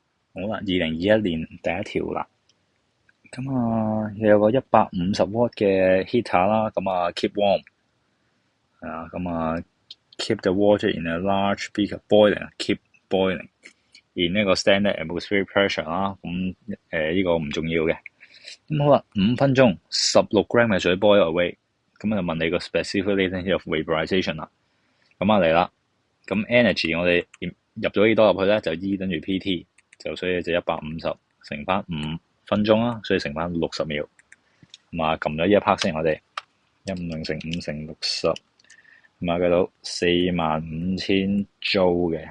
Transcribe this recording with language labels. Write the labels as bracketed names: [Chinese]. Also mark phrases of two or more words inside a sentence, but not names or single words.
[Cantonese] 好啦，2021年第一條啦。咁有個150W嘅 heater 啦， [English] keep warm [Cantonese] 係啊， [English] keep the water in a large beaker boiling， keep boiling in [Cantonese] 呢個 [English] standard atmospheric pressure [Cantonese] 啦。呢個唔重要嘅。咁好啦，5分鐘16g 嘅水 [English] boil away。 [Cantonese] 咁就問你個 [English] specific latency of vaporization [Cantonese] 啦。嚟啦。咁 energy 我哋入咗幾多入去咧？就 E 等於 PT，所以就150乘翻5分鐘啦，所以乘翻60秒。撳咗呢一 part 先，我哋150乘5乘60，計到45000 Joule 嘅。